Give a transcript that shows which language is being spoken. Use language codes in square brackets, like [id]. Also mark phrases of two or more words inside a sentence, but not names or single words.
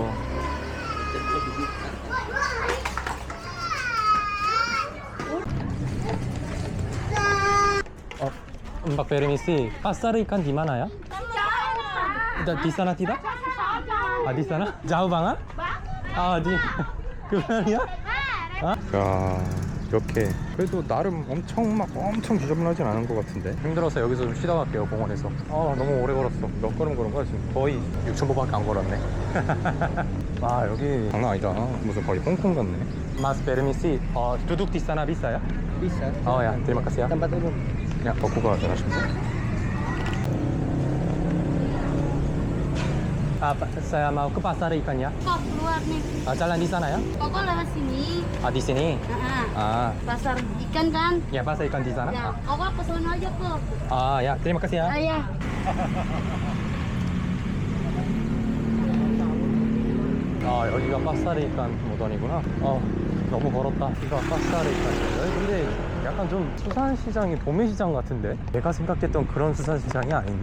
[id] Mbak Permisi, pasar ikan di mana ya? Di sana tidak? Ah, di sana? Jauh banget? [ko] 아, 그만이야? 야, 이렇게 그래도 나름 엄청 지저분하진 않은 것 같은데 힘들어서 여기서 좀 쉬다 갈게요 공원에서. 너무 오래 걸었어. 몇 걸음 걸은 거야 지금? 거의 6,000보밖에 안 걸었네. 아, 여기 장난 아니다. 무슨 거의 홍콩 같네. [id] Mas permisi, duduk di sana bisa ya? Bisa. Oh ya, terima kasih ya. Tempat umum. Ya, [ko] baku가 잘하십니다. [id] Saya mau ke pasar ikan ya. Kok keluar nih? Jalan di sana ya? Kok lewat sini? Di sini. Pasar ikan kan? Ya, pasar ikan di sana. Ya, kok ke sana aja kok. Ya, terima kasih ya. Iya. [ko] 여기가 파스타리칸 모던이구나. 너무 걸었다. 여기가 파스타리칸이에요. 근데 약간 좀 수산시장이 도매시장 같은데? 내가 생각했던 그런 수산시장이 아닌데?